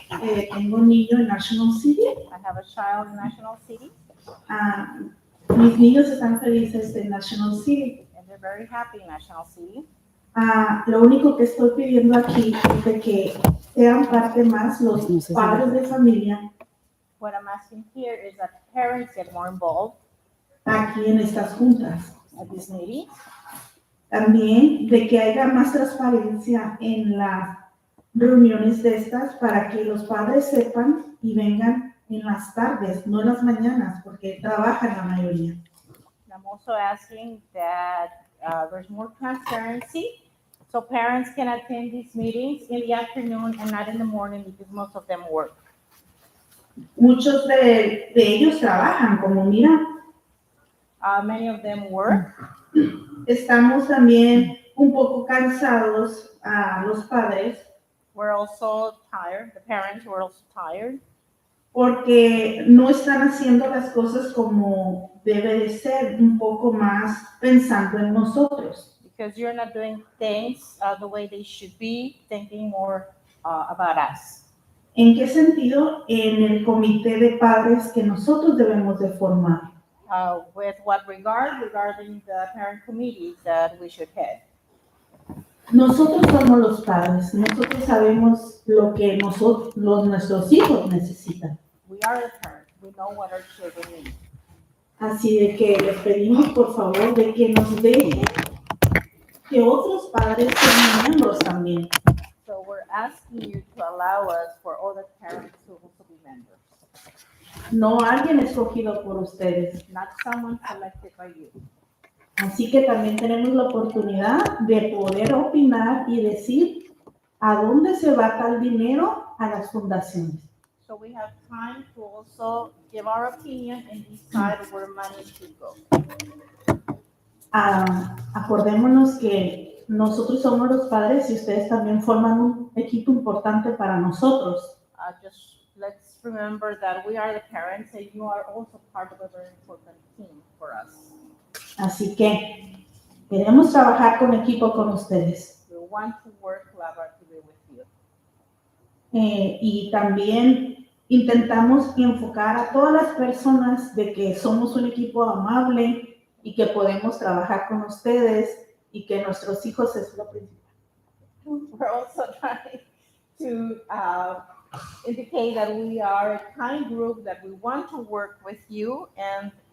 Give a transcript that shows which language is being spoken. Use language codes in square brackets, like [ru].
[es] Tengo un niño en National City. [en] I have a child in National City, [es] Mis niños están felices en National City. [en] and they're very happy in National City. [es] Lo único que estoy pidiendo aquí es de que sean parte más los padres de familia [en] What I'm asking here is that parents get more involved [es] aquí en estas juntas. [en] at these meetings. [es] También de que haya más transparencia en las reuniones de estas para que los padres sepan y vengan en las tardes, no en las mañanas, porque trabajan la mayoría. [en] I'm also asking that there's more transparency so parents can attend these meetings in the afternoon and not in the morning because most of them work. [es] Muchos de ellos trabajan, como mira. [en] Many of them work. [es] Estamos también un poco cansados los padres [en] We're also tired. The parents were also tired [es] porque no están haciendo las cosas como debe de ser, un poco más pensando en nosotros. [en] because you're not doing things the way they should be, thinking more about us. [es] ¿En qué sentido? En el comité de padres que nosotros debemos de formar. [en] With what regarding the parent committees that we should head. [es] Nosotros somos los padres, nosotros sabemos lo que nuestros hijos necesitan. [en] We are the parents. We know what our children need. [es] Así de que les pedimos por favor de que nos dejen que otros padres sean miembros también. [en] So we're asking you to allow us for other parents to also be members. [es] No alguien escogido por ustedes. [en] Not someone selected by you. [es] Así que también tenemos la oportunidad de poder opinar y decir a dónde se va tal dinero a las fundaciones. [en] So we have time to also give our opinion and decide where money should go. [es] Acordémonos que nosotros somos los padres y ustedes también forman un equipo importante para nosotros. [en] Just let's remember that we are the parents and you are also part of a very important team for us. [es] Así que queremos trabajar con equipo con ustedes. [en] We want to work collaboratively with you. [es] Y también intentamos enfocar a todas las personas de que somos un equipo amable y que podemos trabajar con ustedes y que nuestros hijos es lo principal. [en] We're also trying to indicate that we are a kind group, that we want to work with you, and